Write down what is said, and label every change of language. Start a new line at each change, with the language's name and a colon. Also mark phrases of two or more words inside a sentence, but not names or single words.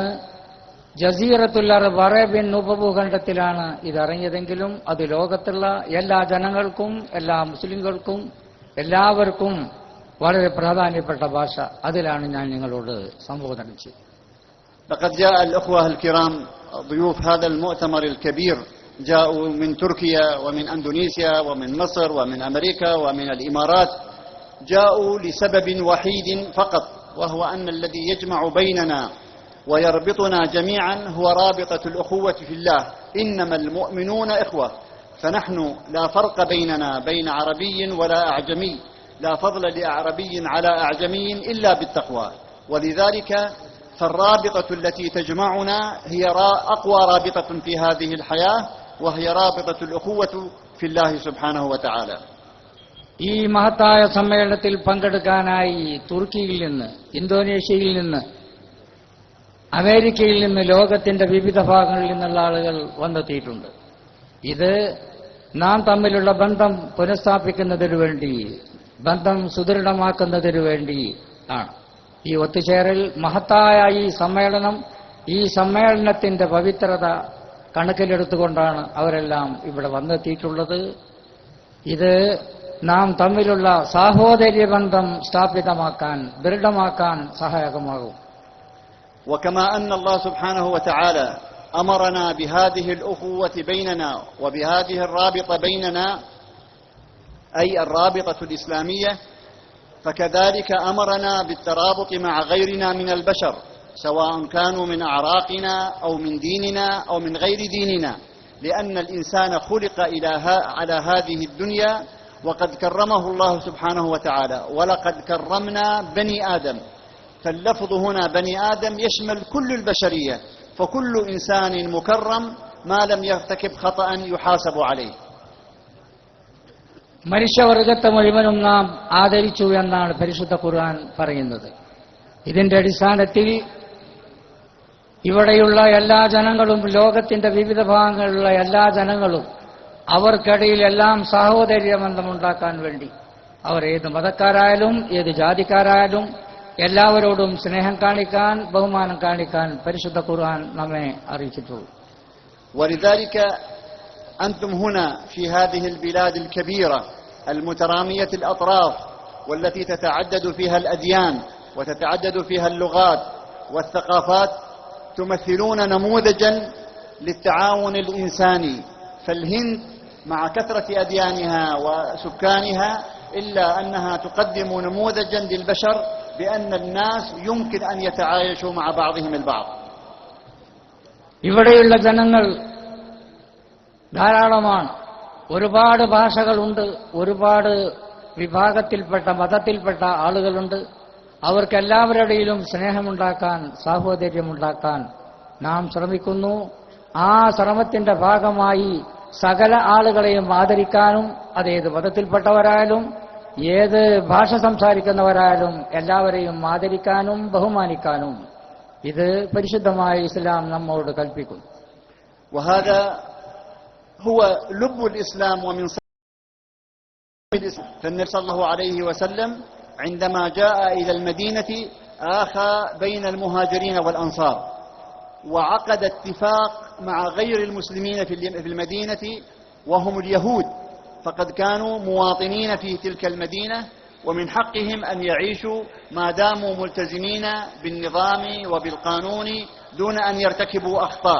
Arabic: جزيرة العرب
Malayalam: അറേബ്യൻ ഉപഭൂഖണ്ഡത്തിലാണ് ഇതിറങ്ങിയതെങ്കിലും അത് ലോകത്തുള്ള എല്ലാ ജനങ്ങൾക്കും എല്ലാ മുസ്ലിങ്ങൾക്കും എല്ലാവർക്കും വളരെ പ്രാധാന്യപ്പെട്ട ഭാഷ. അതിലാണ് ഞാൻ നിങ്ങളോട് സംബോധന ചെയ്യുന്നത്.
Arabic: لقد جاء الأخوة الكرام ضيوف هذا المؤتمر الكبير، جاءوا من تركيا ومن أندونيسيا ومن مصر ومن أمريكا ومن الإمارات، جاءوا لسبب وحيد فقط، وهو أن الذي يجمع بيننا ويربطنا جميعا هو رابطة الأخوة في الله، إنما المؤمنون إخوة، فنحن لا فرق بيننا بين عربي ولا أعجمي، لا فضل لأعربي على أعجمي إلا بالتقوى، ولذلك فالرابطة التي تجمعنا هي أقوى رابطة في هذه الحياة، وهي رابطة الأخوة في الله سبحانه وتعالى.
Malayalam: ഈ മഹത്തായ സമ്മേളനത്തിൽ പങ്കെടുക്കാനായി തുർക്കിയിൽ നിന്ന്, ഇന്തോനേഷ്യയിൽ നിന്ന്, അമേരിക്കയിൽ നിന്ന്, ലോകത്തിന്റെ വിവിധ ഭാഗങ്ങളിൽ നിന്നുള്ള ആളുകൾ വന്നെത്തിയിട്ടുണ്ട്. ഇത് നാം തമ്മിലുള്ള ബന്ധം പുനഃസ്ഥാപിക്കുന്നതിനു വേണ്ടി, ബന്ധം സുദൃഢമാക്കുന്നതിനു വേണ്ടി ആണ്. ഈ ഒത്തുചേരൽ, മഹത്തായ ഈ സമ്മേളനം, ഈ സമ്മേളനത്തിന്റെ പവിത്രത കണക്കിലെടുത്തുകൊണ്ടാണ് അവരെല്ലാം ഇവിടെ വന്നെത്തിയിട്ടുള്ളത്. ഇത് നാം തമ്മിലുള്ള സാഹോദര്യ ബന്ധം സ്ഥാപിതമാക്കാൻ, ദൃഢമാക്കാൻ സഹായകമാകും.
Arabic: وكما أن الله سبحانه وتعالى أمرنا بهذه الأخوة بيننا وبهذه الرابطة بيننا، أي الرابطة الإسلامية، فكذلك أمرنا بالترابط مع غيرنا من البشر، سواء كانوا من أعراقنا أو من ديننا أو من غير ديننا، لأن الإنسان خلق على هذه الدنيا وقد كرمه الله سبحانه وتعالى، ولقد كرمنا بني آدم، فاللفظ هنا بني آدم يشمل كل البشرية، فكل إنسان مكرم ما لم يرتكب خطأ يحاسب عليه.
Malayalam: മനുഷ്യവർഗത്തെ മുഴുവനും നാം ആദരിച്ചു എന്നാണ് പരിശുദ്ധ ഖുർആൻ പറയുന്നത്. ഇതിന്റെ അടിസ്ഥാനത്തിൽ ഇവിടെയുള്ള എല്ലാ ജനങ്ങളും, ലോകത്തിന്റെ വിവിധ ഭാഗങ്ങളിലുള്ള എല്ലാ ജനങ്ങളും, അവർക്കിടയിൽ എല്ലാം സഹോദര്യ ബന്ധമുണ്ടാക്കാൻ വേണ്ടി, അവർ ഏത് മതക്കാരായാലും ഏത് ജാതിക്കാരായാലും എല്ലാവരോടും സ്നേഹം കാണിക്കാൻ, ബഹുമാനം കാണിക്കാൻ പരിശുദ്ധ ഖുർആൻ നമ്മെ അറിയിച്ചിട്ടുള്ളൂ.
Arabic: ولذلك أنتم هنا في هذه البلاد الكبيرة المترامية الأطراف، والتي تتعدد فيها الأديان وتتعدد فيها اللغات والثقافات، تمثلون نموذجا للتعاون الإنساني. فالهند مع كثرة أديانها وسكانها إلا أنها تقدم نموذجا للبشر بأن الناس يمكن أن يتعايشوا مع بعضهم البعض.
Malayalam: ഇവിടെയുള്ള ജനങ്ങൾ ധാരാളമാണ്. ഒരുപാട് ഭാഷകളുണ്ട്, ഒരുപാട് വിഭാഗത്തിൽപ്പെട്ട, മതത്തിൽപ്പെട്ട ആളുകളുണ്ട്. അവർക്കെല്ലാവരുടെയിലും സ്നേഹമുണ്ടാക്കാൻ, സാഹോദര്യമുണ്ടാക്കാൻ നാം ശ്രമിക്കുന്നു. ആ ശ്രമത്തിന്റെ ഭാഗമായി സകല ആളുകളെയും ആദരിക്കാനും, അതേത് മതത്തിൽപ്പെട്ടവരായാലും ഏത് ഭാഷ സംസാരിക്കുന്നവരായാലും എല്ലാവരെയും ആദരിക്കാനും ബഹുമാനിക്കാനും ഇത് പരിശുദ്ധമായ ഇസ്ലാം നമ്മോട് കൽപ്പിക്കുന്നു.
Arabic: وهذا هو لب الإسلام ومن الإسلام. فالنبي صلى الله عليه وسلم عندما جاء إلى المدينة آخى بين المهاجرين والأنصار، وعقد اتفاق مع غير المسلمين في المدينة وهم اليهود، فقد كانوا مواطنين في تلك المدينة ومن حقهم أن يعيشوا ما داموا ملتزمين بالنظام وبالقانون دون أن يرتكبوا أخطاء.